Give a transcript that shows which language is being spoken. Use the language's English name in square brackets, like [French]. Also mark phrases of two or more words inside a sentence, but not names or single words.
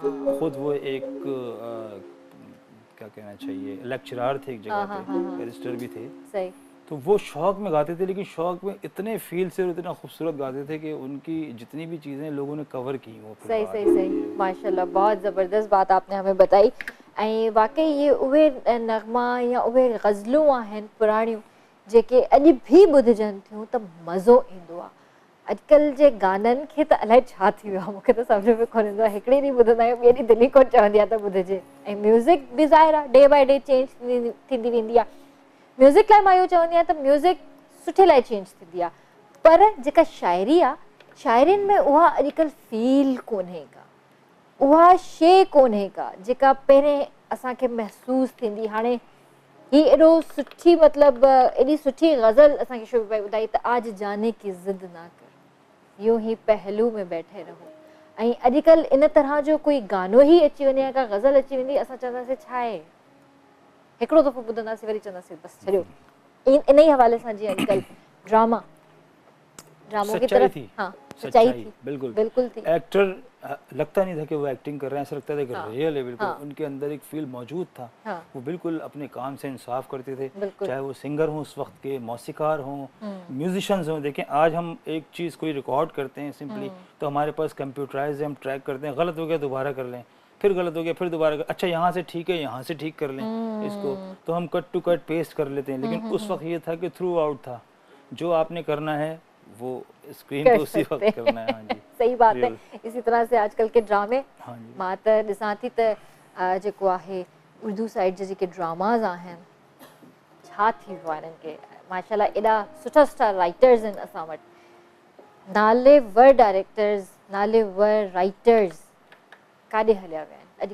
[Urdu] خود وہ ایک کیا کہنا چاہیے، لیکچرار تھے ایک جگہ پہ، بیرسٹر بھی تھے. صحیح. تو وہ شوق میں گاتے تھے، لیکن شوق میں اتنے فیل سے اور اتنا خوبصورت گاتے تھے کہ ان کی جتنی بھی چیزیں لوگوں نے کور کی وہ. صحیح ماشاءاللہ، بہت زبردست بات آپ نے ہمیں بتائی. [Sindhi] ऐं वाकई ये उहे नगमा या उहे गज़लूं आहिनि पुराणियूं जेके अॼु बि ॿुधजनि थियूं त मज़ो ईंदो आहे। अॼुकल्ह जे गाननि खे त अलाए छा थी वियो आहे, मूंखे त सम्झ में कोन ईंदो आहे। हिकिड़े ॾींहुं ॿुधंदा आहियूं, ॿिए ॾींहुं दिलि ई कोन चवंदी आहे त ॿुधिजे। ऐं म्यूज़िक बि ज़ाहिर आहे [English] day by day [Sindhi] चेंज थींदी वेंदी आहे। म्यूज़िक लाइ मां इहो चवंदी आहियां त म्यूज़िक सुठे लाइ चेंज थींदी आहे, पर जेका शाइरी आहे शाइरियुनि में उहा अॼुकल्ह फील कोन्हे का, उहा शइ कोन्हे का जेका पहिरें असांखे महसूसु थींदी। हाणे ही एॾो सुठी मतिलबु एॾी सुठी गज़ल असांखे शोभी भाई ॿुधाई त [Urdu] آج جانے کی ضد نہ کر، یوں ہی پہلو میں بیٹھے رہو. [Sindhi] ऐं अॼुकल्ह इन तरह जो कोई गानो ई अची वञे या का गज़ल अची वेंदी, असां चवंदासीं छा आहे, हिकिड़ो दफ़ो ॿुधंदासीं वरी चवंदासीं बसि छॾियो। इन ई हवाले सां जीअं अॼुकल्ह [Urdu] ڈراموں کی طرف, [Sindhi] हाँ सच्चाई थी, बिल्कुल थी। [Urdu] ایکٹر لگتا نہیں تھا کہ وہ ایکٹنگ کر رہے ہیں، ایسا لگتا تھا کہ ریئل ہے بالکل. ان کے اندر ایک فیل موجود تھا۔ وہ بالکل اپنے کام سے انصاف کرتے تھے، چاہے وہ سنگر ہوں اس وقت کے، موسیقار ہوں، میوزیشنز ہوں. دیکھیں آج ہم ایک چیز کوئی ریکارڈ کرتے ہیں سمپلی، تو ہمارے پاس کمپیوٹرائز ہے، ہم ٹریک کرتے ہیں، غلط ہو گیا دوبارہ کر لیں، پھر غلط ہو گیا پھر دوبارہ کر، اچھا یہاں سے ٹھیک ہے یہاں سے ٹھیک کر لیں اس کو، تو ہم [English] cut to cut paste [Urdu] کر لیتے ہیں. لیکن اس وقت یہ تھا کہ تھرو آؤٹ تھا، جو آپ نے کرنا ہے وہ اسکرین پہ اسی وقت کرنا ہے. ہاں جی صحیح بات ہے. [Sindhi] इसी तरह से आजकल के ड्रामे, मां त ॾिसां थी त जेको आहे उर्दू साइड जे जेके ड्रामाज़ आहिनि छा थी वियो आहे इन्हनि खे, माशाल्लाह एॾा सुठा सुठा राइटर्स आहिनि असां वटि, नालेवर डायरेक्टर्स, नालेवर राइटर्स काॾे हलिया विया आहिनि।